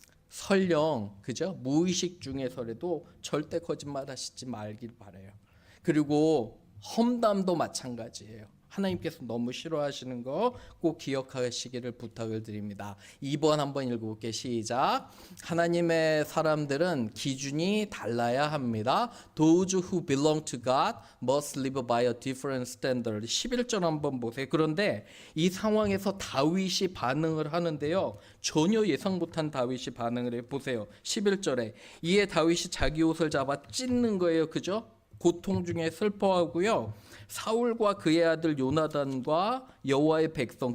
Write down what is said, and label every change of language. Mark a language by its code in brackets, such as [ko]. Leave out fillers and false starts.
[ko] 설령, 그죠? 무의식 중에서라도 절대 거짓말 하시지 말길 바라요. 그리고 험담도 마찬가지예요. 하나님께서 너무 싫어하시는 거 꼭 기억하시기를 부탁을 드립니다. 2번 한번 읽어볼게요. 시작. 하나님의 사람들은 기준이 달라야 합니다. [en] Those who belong to God must live by a different standard. [ko] 11절 한번 보세요. 그런데 이 상황에서 다윗이 반응을 하는데요, 전혀 예상 못한 다윗이 반응을 해보세요. 11절에 이에 다윗이 자기 옷을 잡아 찢는 거예요. 그죠? 고통 중에 슬퍼하고요. 사울과 그의 아들 요나단과 여호와의 백성.